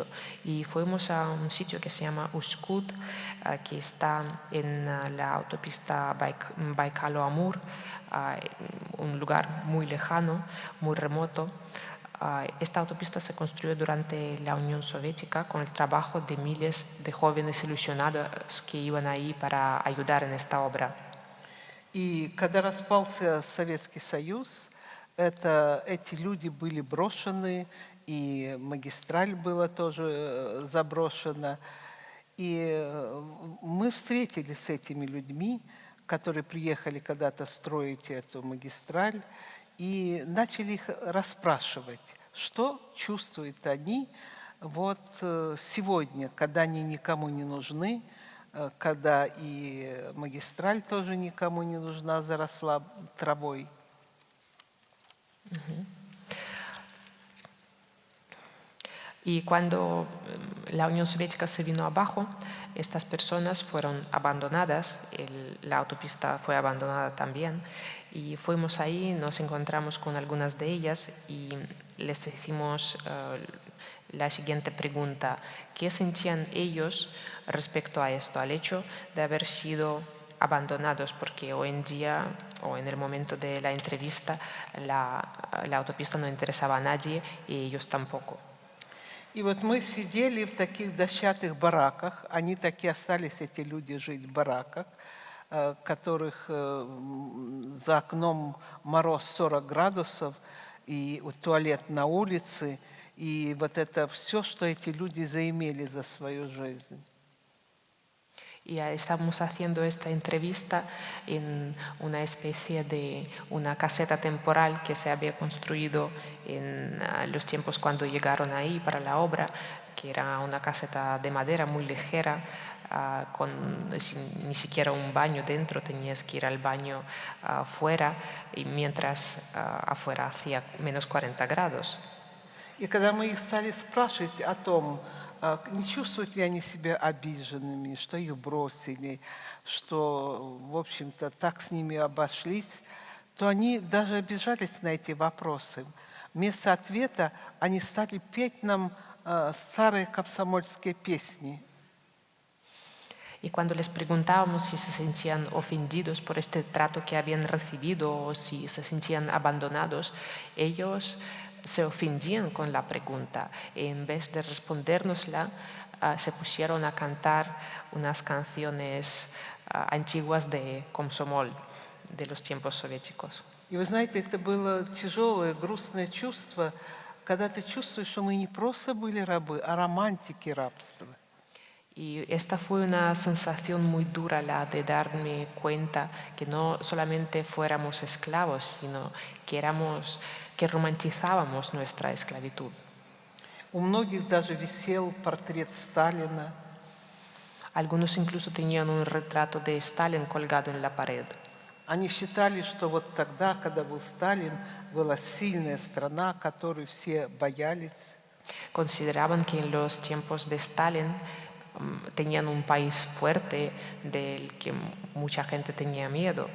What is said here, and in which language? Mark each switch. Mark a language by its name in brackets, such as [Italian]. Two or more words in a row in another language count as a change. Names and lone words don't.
[Spanish] Y fuimos a un sitio que se llama Uskut, que está en la autopista Baikalo-Amur, un lugar muy lejano, muy remoto. Esta autopista se construyó durante la Unión Soviética con el trabajo de miles de jóvenes ilusionados que iban ahí para ayudar en esta obra. [Russian] И когда распался Советский Союз, эти люди были брошены, и магистраль была тоже заброшена. И мы встретились с этими людьми, которые приехали когда-то строить эту магистраль, и начали их расспрашивать, что чувствуют они вот сегодня, когда они никому не нужны, когда и магистраль тоже никому не нужна, заросла травой. [Spanish] Y cuando la Unión Soviética se vino abajo, estas personas fueron abandonadas, la autopista fue abandonada también, y fuimos ahí, nos encontramos con algunas de ellas y les hicimos la siguiente pregunta: ¿qué sentían ellos respecto a esto, al hecho de haber sido abandonados? Porque hoy en día, o en el momento de la entrevista, la autopista no interesaba a nadie y ellos tampoco. [Russian] И вот мы сидели в таких дощатых бараках, они таки остались, эти люди, жить в бараках, которых за окном мороз 40 градусов, и туалет на улице, и вот это все, что эти люди заимели за свою жизнь. [Spanish] Y estamos haciendo esta entrevista en una especie de una caseta temporal que se había construido en los tiempos cuando llegaron ahí para la obra, que era una caseta de madera muy ligera, sin ni siquiera un baño dentro, tenías que ir al baño afuera, y mientras afuera hacía menos 40 grados. [Russian] И когда мы их стали спрашивать о том, не чувствуют ли они себя обиженными, что их бросили, что, в общем-то, так с ними обошлись, то они даже обижались на эти вопросы. Вместо ответа они стали петь нам старые комсомольские песни. [Spanish] Y cuando les preguntábamos si se sentían ofendidos por este trato que habían recibido o si se sentían abandonados, ellos se ofendían con la pregunta. En vez de respondérnosla, se pusieron a cantar unas canciones antiguas de Komsomol, de los tiempos soviéticos. [Russian] И вы знаете, это было тяжелое, грустное чувство, когда ты чувствуешь, что мы не просто были рабы, а романтики рабства. [Spanish] Y esta fue una sensación muy dura, la de darme cuenta que no solamente fuéramos esclavos, sino que romantizábamos nuestra esclavitud. [Russian] У многих даже висел портрет Сталина. [Spanish] Algunos incluso tenían un retrato de Stalin colgado en la pared. [Russian] Они считали, что вот тогда, когда был Сталин, была сильная страна, которую все боялись. [Spanish] Consideraban que en los tiempos de Stalin tenían un país fuerte del que mucha gente tenía miedo.